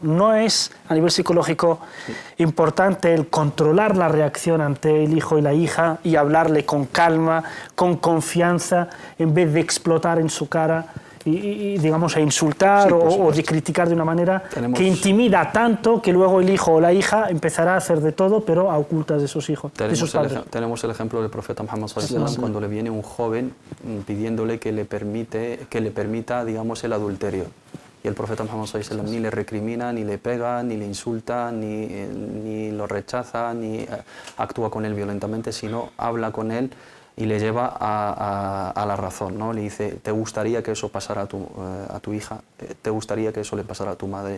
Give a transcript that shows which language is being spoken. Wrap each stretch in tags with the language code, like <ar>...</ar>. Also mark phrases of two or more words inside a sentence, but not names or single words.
<es>No es, a nivel psicológico, importante el controlar la reacción ante el hijo y la hija y hablarle con calma, con confianza, en vez de explotar en su cara y digamos, a insultar o de criticar de una manera que intimida tanto que luego el hijo o la hija empezará a hacer de todo, pero a ocultas de sus hijos, de sus padres. Tenemos el ejemplo del profeta Muhammad</es> <ar>صلى الله عليه وسلم,</ar> <es>cuando le viene un joven pidiéndole que le permita, digamos, el adulterio. Y el profeta Muhammad</es> <ar>صلى الله عليه وسلم</ar> <es>ni le recrimina, ni le pega, ni le insulta, ni lo rechaza, ni actúa con él violentamente, sino habla con él y le lleva a la razón, ¿no? Le dice, ¿te gustaría que eso pasara a tu hija? ¿Te gustaría que eso le pasara a tu madre?</es>